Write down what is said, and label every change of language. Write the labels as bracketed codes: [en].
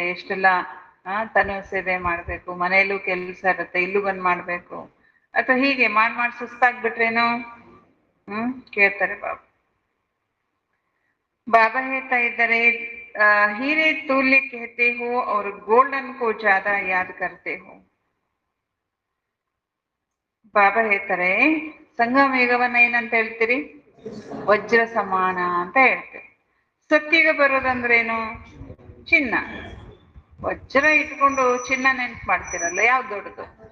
[kn] ಎಷ್ಟೆಲ್ಲ ತನು ಸೇವೆ ಮಾಡ್ಬೇಕು, ಮನೆಯಲ್ಲೂ ಕೆಲಸ ಇರುತ್ತೆ, ಇಲ್ಲೂ ಬಂದ್ ಮಾಡ್ಬೇಕು, ಅಥವಾ ಹೀಗೆ ಮಾಡಿ ಸುಸ್ತಾಗ್ಬಿಟ್ರೇನು? ಕೇಳ್ತಾರೆ ಬಾಬಾ. [hi] बाबा [kn] ಹೇಳ್ತಾ ಇದ್ದಾರೆ, [hi] हीरे तुल्य कहते हो और गोल्डन को ज्यादा याद करते हो. [kn] ಬಾಬಾ ಹೇಳ್ತಾರೆ, ಸಂಗಮ ಯುಗವನ್ನ ಏನಂತ ಹೇಳ್ತೀರಿ? ವಜ್ರ ಸಮಾನ ಅಂತ ಹೇಳ್ತೀರಿ. ಸತ್ಯುಗ ಬರೋದಂದ್ರೇನು? ಚಿನ್ನ. ವಜ್ರ ಇಟ್ಕೊಂಡು ಚಿನ್ನ ನೆನ್ಪು ಮಾಡ್ತಿರಲ್ಲ, ಯಾವ್ದು ದೊಡ್ಡದು?